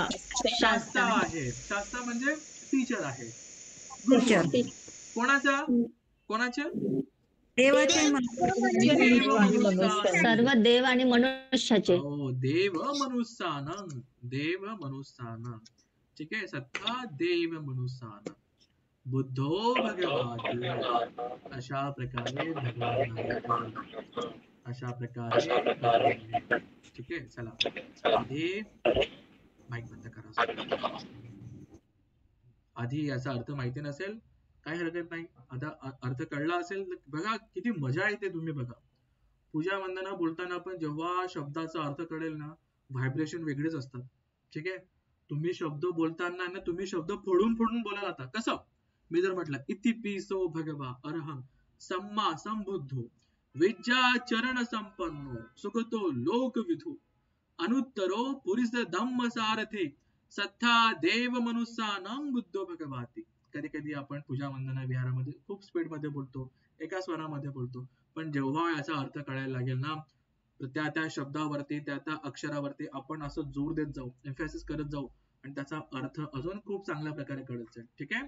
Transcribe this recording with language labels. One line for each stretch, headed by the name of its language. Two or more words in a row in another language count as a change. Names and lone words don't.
Marathi: शास्ता आहे. शास्ता म्हणजे टीचर आहे. टीचर कोणाचा? कोणाच्या? देवाचे
Pali: देव मनुष्यानं.
Marathi: सर्व देव आणि मनुष्याचे. हो,
Pali: देव मनुष्यानं. देव मनुष्यानं.
Marathi: ठीक आहे.
Pali: सत्ता देव मनुष्यानं. बुद्धो भगवाती.
Marathi: अशा प्रकारे भगवान. अशा प्रकारे भगवान. ठीक आहे. चला आधी माईक बंद करा. आधी याचा अर्थ माहिती नसेल काही हरकत नाही. आता अर्थ कळला असेल तर बघा किती मजा येते. तुम्ही बघा पूजा वंदना बोलताना पण जेव्हा शब्दाचा अर्थ कळेल ना, व्हायब्रेशन वेगळेच असतात. ठीक आहे. तुम्ही शब्द बोलताना ना, तुम्ही शब्द फोडून फोडून बोलायला आता. कसं? मी जर म्हटलं
Pali: इति पिसो भगवा अरहं सम्मा संबुद्धो विद्या चरण संपन्नो सुखतो लोक विधू अनुत्तरो पुरुष धम्म सारथी सत्ता देव मनुष्यानं बुद्धो भगवाती.
Marathi: कधी कधी आपण पूजा वंदना विहारामध्ये खूप स्पीड मध्ये बोलतो, एका स्वरामध्ये बोलतो, पण जेव्हा याचा अर्थ कळायला लागेल ना, त्या त्या शब्दावरती त्या त्या अक्षरावरती आपण असं जोर देत जाऊ, एम्फॅसिस करत जाऊ आणि त्याचा अर्थ अजून खूप चांगल्या प्रकारे कळत जाईल. ठीक आहे.